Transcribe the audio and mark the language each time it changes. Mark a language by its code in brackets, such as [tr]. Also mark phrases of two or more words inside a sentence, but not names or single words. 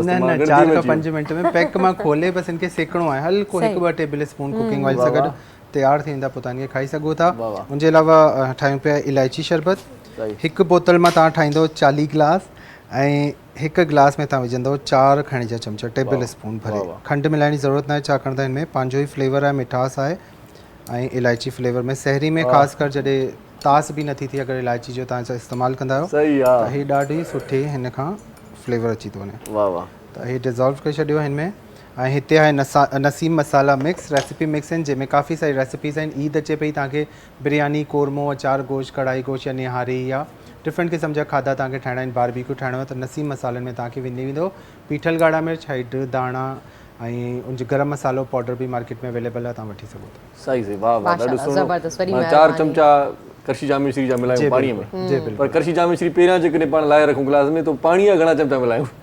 [sd] न 4 खां 5 मिंट में पैक मां खोले बसि इनखे सेकणो आहे, हल्को 1-2 [en] table spoon cooking oil [sd] सां गॾु तयारु थींदा, पोइ तव्हां खाई सघो था। उनजे अलावा ठाहियूं पिया इलायची शरबत, हिकु बोतल मां तव्हां ठाहींदो 40 गिलास ऐं हिकु गिलास में तव्हां विझंदव 4 खणी जा चमचा [en] table spoon [sd] भरे। खंडु मिलाइण जी ज़रूरत न आहे, छाकाणि त हिन में पंहिंजो ई फ्लेवर आहे, मिठास आहे ऐं इलायची फ्लेवर में सहरी में ख़ासि कर जॾहिं तास बि नथी थी अगरि इलायची जो तव्हां इस्तेमालु कंदा आहियो त ही ॾाढी सुठी हिन खां फ्लेवर अची थो वञे। त ही डिज़ोल्व करे छॾियो हिन में। ऐं हिते आहे नसीम मसाला मिक्स, [en] recipe mix [sd] आहिनि जंहिंमें काफ़ी सारी रेसिपीज़ आहिनि। ईद अचे पई, तव्हांखे बिरयानी, कोरमो, अचार गोश्त, कढ़ाई गोश्त या निहारी या डिफरेंट क़िस्म जा खाधा तव्हांखे ठाहिणा आहिनि, बारबेक्यू ठाहिणो आहे त नसीम मसालनि में तव्हांखे विझी वेंदो पीठल ॻाढ़ा मिर्च, हैड, दाणा ऐं उनजो गरम मसालो पाउडर बि मार्केट में अवेलेबल आहे, तव्हां वठी सघो था। सही सही, वाह वाह, ॾाढो सुठो। 4 चमचा करशी जाम श्री जा मिलायूं पाणीअ में, पर करशी जाम श्री पहिरियां जेकॾहिं पाण लाहे रखूं गिलास में, तो पाणीअ जा घणा चमचा मिलायूं